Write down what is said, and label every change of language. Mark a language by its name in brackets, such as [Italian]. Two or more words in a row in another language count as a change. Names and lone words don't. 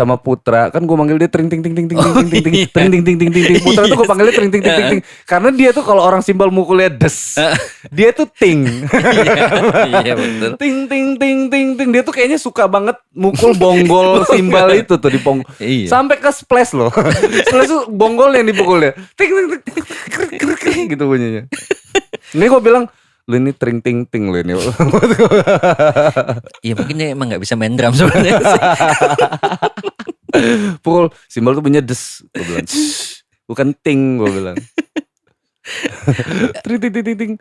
[Indonesian] Sama Putra, kan gue manggil dia tring ting ting ting ting ting ting ting ting ting ting ting. Putra tuh gue panggilnya tring ting ting ting ting. Karena dia tuh kalau orang simbol mukulnya des, dia tuh ting. Iya betul. Ting ting ting ting ting. Dia tuh kayaknya suka banget mukul bonggol simbal itu tuh di pong. Iya. Sampai ke splash loh. Splash tuh bonggol yang dipukulnya. Ting ting ting gitu bunyinya. Ini gue bilang, lu ini tring ting ting lu ini. Iya mungkin dia emang gak bisa main drum sebenarnya sih. Pukul simbol tuh bunyinya des, gue bilang. Bukan ting, gue bilang. Tring ting ting ting ting.